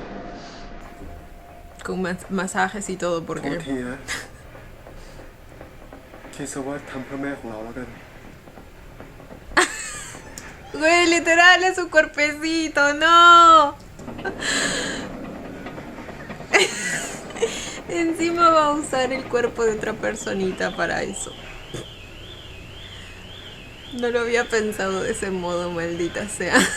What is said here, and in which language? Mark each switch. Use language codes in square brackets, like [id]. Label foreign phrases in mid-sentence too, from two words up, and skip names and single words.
[es] Con masajes y todo [th] โท [es] porque [th] ษทีนะคิดซะว่าทำเพื่อแม่ของเราแล้วกัน [es] Güey, literal es su cuerpecito, no. Encima va a usar el cuerpo de otra personita para eso. No lo había pensado de ese modo, maldita sea.